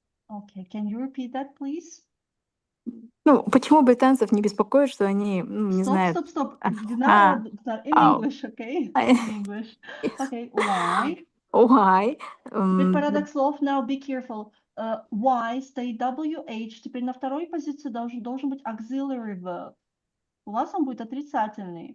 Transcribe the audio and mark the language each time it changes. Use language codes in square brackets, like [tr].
[en] Okay, can you repeat that, please? [ru] Ну, почему британцев не беспокоит, что они, не знают? [en] Stop. Dinara, in Oh, English, okay? In English. yes. Okay, why? Why? [ru] Теперь порядок слов, [en] now be careful. [ru] Why стоит WH, теперь на второй позиции должен быть auxiliary verb. У вас он будет отрицательный.